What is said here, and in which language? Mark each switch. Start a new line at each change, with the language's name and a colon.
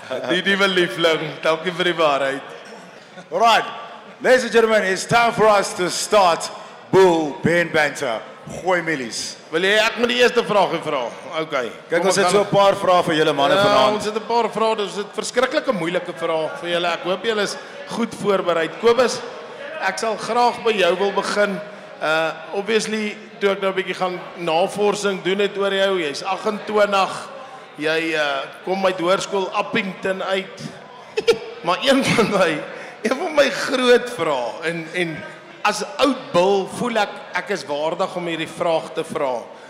Afrikaans: Die nuwe Liefling, dankie vir die waarheid.
English: All right, ladies and gentlemen, it's time for us to start Bullpen Banter.
Afrikaans: Gooi millies. Wil jy ek moet die eerste vraag vra? Okay. Kyk, ons het so 'n paar vrae vir julle manne vanaand. Ons het 'n paar vrae, dis 'n verskriklike moeilike vrae vir julle. Ek hoop julle is goed voorberei. Kobus, ek sal graag by jou wil begin. Obviously, toe ek nou 'n bietjie gaan navorsing doen het oor jou, jy's 28, jy kom uit hoërskool Appington uit. Maar een van my groot vrae en as oud bil voel ek is waardig om hierdie vraag te vra.